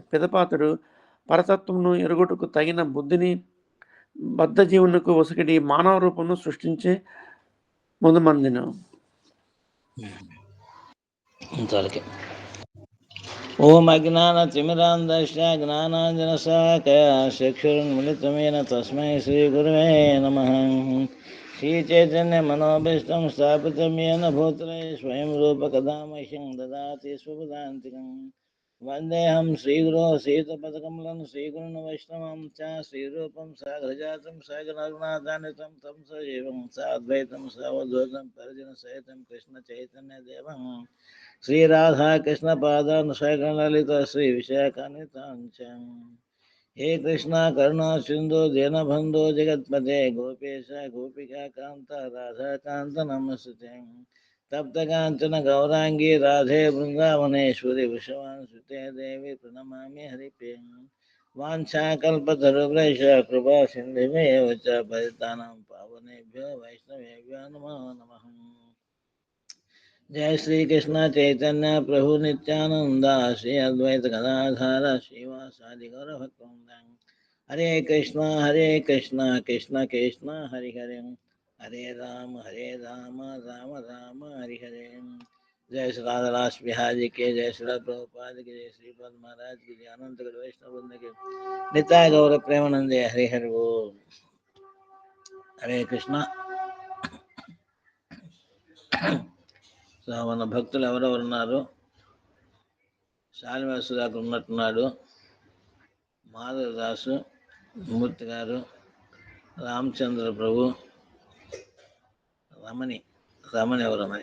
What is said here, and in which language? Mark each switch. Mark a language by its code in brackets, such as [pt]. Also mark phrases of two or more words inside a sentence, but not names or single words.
[te] పిదపాతుడు పరతత్వమును ఎరుగుటకు తగిన బుద్ధిని బద్ధ జీవునకు ఒసగిడి మానవ రూపమును సృష్టించి ముందుమందిను. [sa] ఓం అజ్ఞానతిమిరాంధస్య జ్ఞానాంజనశలాకయా చక్షురున్మిళితమేన తస్మై శ్రీగురవే నమః. శ్రీచైతన్యమనోభీష్టం స్థాపితం येन భూతలే స్వయం రూపకదా మహ్యం దదాతి స్వపదాంతికం. వందేహం శ్రీగురో సీతపదకమలం శ్రీగురున్ వైష్ణవం చ శ్రీరూపం సాగ్రజాతం సాగరనాథానితం తం సజీవం సాద్వైతం సావధూతం పరిజన సహితం కృష్ణ చైతన్య దేవం శ్రీరాధా కృష్ణ పాదాన్ లలిత శ్రీ విశాఖాన్వితాంచం. హే కృష్ణ కరుణా సింధు దీనబంధో జగత్పతే గోపేశ గోపికా కాంత రాధాకాంత నమస్తే. తప్త కాంచన గౌరాంగి రాధే బృందావనేశ్వరి విషవాన్సుతే దేవి ప్రణమామి హరిప్రియ. వాంఛాకల్పతరుభ్యశ్చ కృపా సింధుభ్యో చ పతితానాం పావనేభ్యో వైష్ణవేభ్యో నమో నమః. जय श्री कृष्ण चैतन्य प्रभु नित्यानंद श्री अद्वैत गदाधर श्रीवासादि गौर भक्तवृंद. हरे कृष्ण कृष्ण कृष्ण हरि हरे हरे राम राम राम हरि हरे. [hi] जय श्री राधादास बिहारी के, जय श्री प्रभुपाद के, जय श्री पद महाराज की, जय अनंत वैष्णव वृंद के, [sa] नित्याय गौर प्रेमानंदे हरि हरि बोल. हरे कृष्ण. [te] మన భక్తులు ఎవరెవరు ఉన్నారు? శాలివాసు సుధాకర్ ఉన్నట్టున్నాడు, మాధవదాసు, మూర్తి గారు, రామచంద్ర ప్రభు, రమణి ఎవరు?